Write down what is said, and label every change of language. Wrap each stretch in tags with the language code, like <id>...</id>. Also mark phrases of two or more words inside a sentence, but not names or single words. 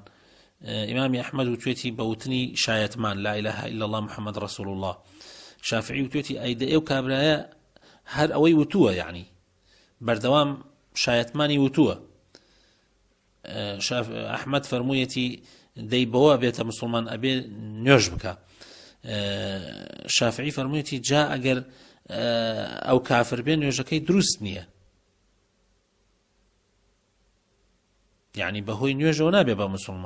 <ckb>ئیمامی ئەحمەد وتوێتی بەوتنی شایەتمان</ckb> <ar>لا إله إلا الله محمد رسول الله.</ar> <ckb>شافعی وتوێتی ئەیدە ئێو کابرایە هەر ئەوەی وتووە یعنی بەردەوام شایەتمانی وتووە. ئەحمەد فەرموویەتی دەی بەوە بێتە مسلمان ئەبێ نوێژ بکە. شافعی فەرموویەتی جا ئەگەر ئەو کافر بێ نوێژەکەی دروست نییە یعنی بەهۆی نوێژەوە نابێ بە مسلمان.</ckb>